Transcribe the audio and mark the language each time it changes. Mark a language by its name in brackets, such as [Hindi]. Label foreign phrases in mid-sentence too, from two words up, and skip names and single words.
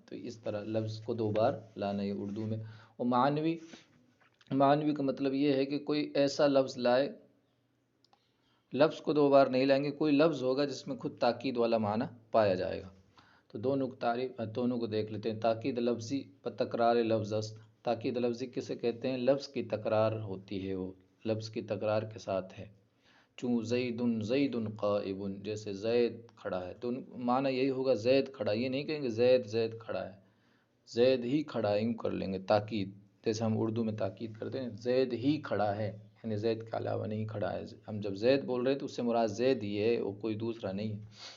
[Urdu] تو اس طرح لفظ کو دو بار لانا ہے اردو میں۔ اور معنوی کا مطلب یہ ہے کہ کوئی ایسا لفظ لائے، لفظ کو دو بار نہیں لائیں گے، کوئی لفظ ہوگا جس میں خود تاکید والا معنی پایا جائے گا۔ تو دونوں کو دیکھ لیتے ہیں۔ [Persian] تاکید لفظی و تکرار لفظ است۔ [Urdu] تاکید لفظی کسے کہتے ہیں؟ لفظ کی تکرار ہوتی ہے، وہ لفظ کی تکرار کے ساتھ ہے۔ [Persian] چوں زید قائم، [Urdu] جیسے زید کھڑا ہے، تو معنی یہی ہوگا زید کھڑا، یہ نہیں کہیں گے زید کھڑا ہے، زید ہی کھڑا ہے، یوں کر لیں گے تاکید، جیسے ہم اردو میں تاکید کرتے ہیں زید ہی کھڑا ہے، یعنی زید کے علاوہ نہیں کھڑا ہے، ہم جب زید بول رہے ہیں تو اس سے مراد زید ہی ہے، وہ کوئی دوسرا نہیں ہے۔